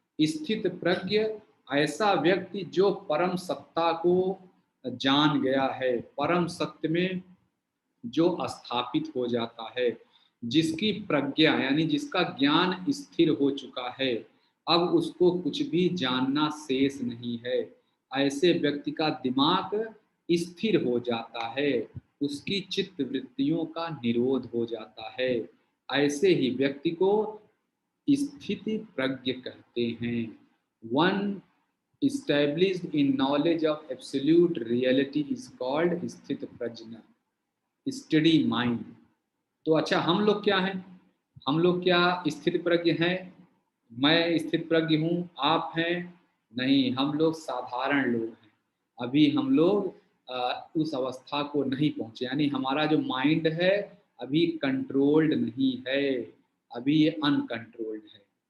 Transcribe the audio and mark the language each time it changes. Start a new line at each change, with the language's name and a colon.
Hindi: स्थित प्रज्ञ ऐसा व्यक्ति जो परम सत्ता को जान गया है, परम सत्य में जो स्थापित हो जाता है, जिसकी प्रज्ञा यानी जिसका ज्ञान स्थिर हो चुका है, अब उसको कुछ भी जानना शेष नहीं है। ऐसे व्यक्ति का दिमाग स्थिर हो जाता है, उसकी चित्त वृत्तियों का निरोध हो जाता है। ऐसे ही व्यक्ति को स्थिति प्रज्ञ कहते हैं।
English: One established in knowledge of absolute reality is called स्थित प्रज्ञ, steady mind.
Hindi: तो अच्छा, हम लोग क्या हैं? हम लोग क्या स्थित प्रज्ञ हैं? मैं स्थित प्रज्ञ हूँ, आप हैं? नहीं, हम लोग साधारण लोग हैं। अभी हम लोग उस अवस्था को नहीं पहुँचे, यानी हमारा जो माइंड है अभी कंट्रोल्ड नहीं है, अभी ये अनकंट्रोल्ड है।